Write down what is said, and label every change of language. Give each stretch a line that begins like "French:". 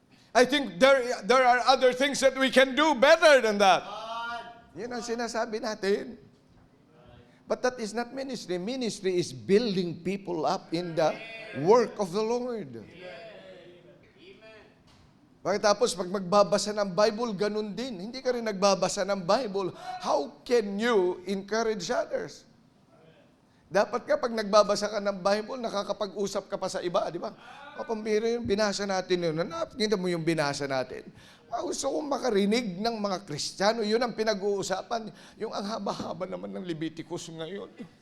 English: I think there are other things that we can do better than that.
Filipino: Yan ang sinasabi natin.
English: But that is not ministry. Ministry is building people up in the work of the Lord.
Filipino: Pagkatapos, pag magbabasa ng Bible, ganun din. Hindi ka rin nagbabasa ng Bible.
English: How can you encourage others?
Filipino: Dapat ka, pag nagbabasa ka ng Bible, nakakapag-usap ka pa sa iba, di ba? Pambira yung binasa natin yun. Nakita mo yung binasa natin. Gusto kong makarinig ng mga Kristiyano. Yun ang pinag-uusapan. Yung ang haba-haba naman ng Leviticus ngayon.